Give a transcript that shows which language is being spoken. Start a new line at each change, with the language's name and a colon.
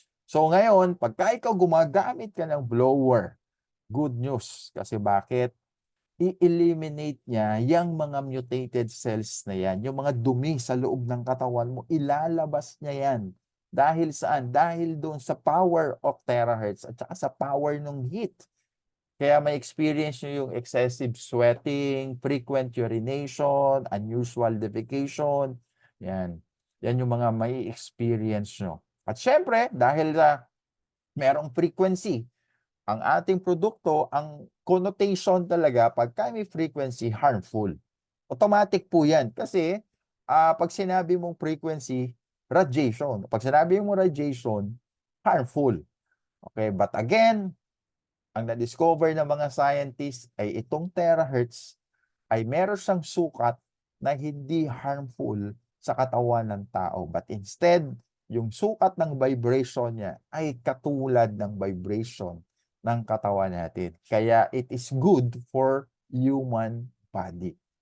Filipino: So ngayon, pagka ikaw gumagamit ka ng blower,
English: good news.
Filipino: Kasi bakit? I-eliminate niya yung mga mutated cells na yan, yung mga dumi sa loob ng katawan mo, ilalabas niya yan. Dahil saan? Dahil doon sa power of terahertz at saka sa power ng heat. Kaya may
English: experience
Filipino: nyo yung
English: excessive sweating, frequent urination, unusual defecation.
Filipino: Yan. Yan yung mga may experience nyo. At syempre, dahil merong frequency, ang ating produkto, ang connotation talaga, pagka may frequency, harmful. Automatic po yan. Kasi, pag sinabi mong frequency, radiation. Pag sinabi mong radiation, harmful. Okay,
English: but again,
Filipino: ang na-discover ng mga scientists ay itong terahertz ay meron siyang sukat na hindi harmful sa katawan ng tao.
English: But instead,
Filipino: yung sukat ng vibration niya ay katulad ng vibration ng katawan natin.
English: Kaya it is good for human body.